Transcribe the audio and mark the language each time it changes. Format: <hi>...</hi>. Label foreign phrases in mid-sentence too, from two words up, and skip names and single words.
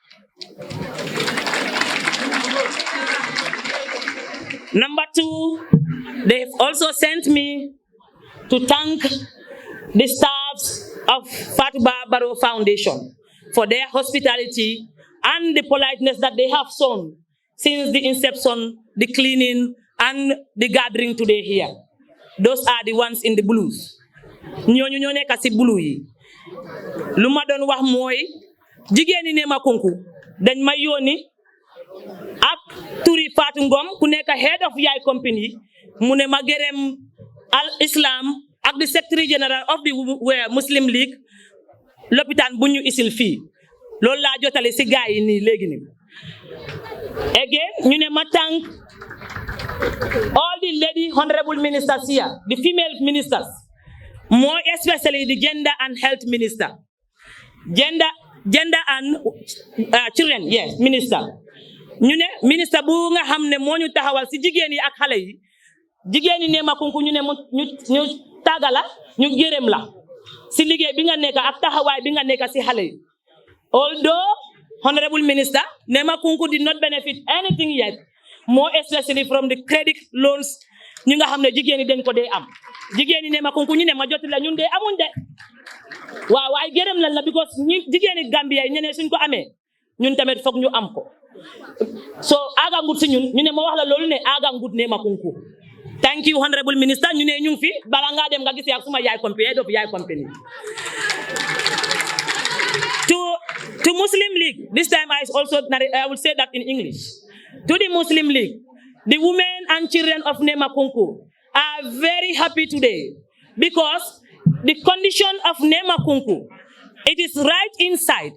<en>Number two, they've also sent me to thank the staffs of Fatoumatta Barrow Foundation for their hospitality and the politeness that they have shown since the inception, the cleaning, and the gathering today here. Those are the ones in the blues.</en> <wo>Ñooñu ñoo nekk ci blue yi. Lu ma doon wax mooy jigéen ñi Nema KunKu dañ ma yónni ak turi Fatou Ngom ku nekk</wo> <en>head of Yaay company</en> <wo>mu ne ma gërëm Al-Salam ak</wo> <en>the secretary general of the Muslim League</en> <wo>lopitaan bu ñu isil fii loolu laa jotale ci gaay yi nii léegi nii.</wo> <en>Again</en> <wo>ñu ne ma</wo> <en>thank all the lady honorable ministers here, the female ministers, more especially the gender and health minister, gender and children, yes, minister.</en> <wo>Ñu ne minister bu nga xam ne moo ñu taxawal ci jigéen yi ak xale yi jigéen yi Nema KunKu ñu ne ñu tagala ñu gërëm la ci liggéey bi nga nekk ak taxawaay bi nga nekk ci xale yi.</wo> <en>Although honorable minister Nema KunKu did not benefit anything yet, more especially from the credit loans</en> <wo>ñi nga xam ne jigéen yi dañ ko dee am jigéen yi Nema KunKu ñu ne ma jot la ñun dee amuñ de waaw waaye gërëm lan la because ñi jigéen yi Gambia yi ñeneen suñ ko amee ñun tamit foog ñu am ko so aga ngut si ñun ñu ne ma wax la loolu ne aga ngut Nema KunKu.</wo> <en>Thank you honorable minister</en> <wo>ñu ne ñu ngi fi bala nga dem nga gisee ak suma yaay company</wo> <en>head of Yaay company. To Muslim League, this time I will say that in English. To the Muslim League, the women and children of Nema KunKu are very happy today because the condition of Nema KunKu, it is right inside.</en>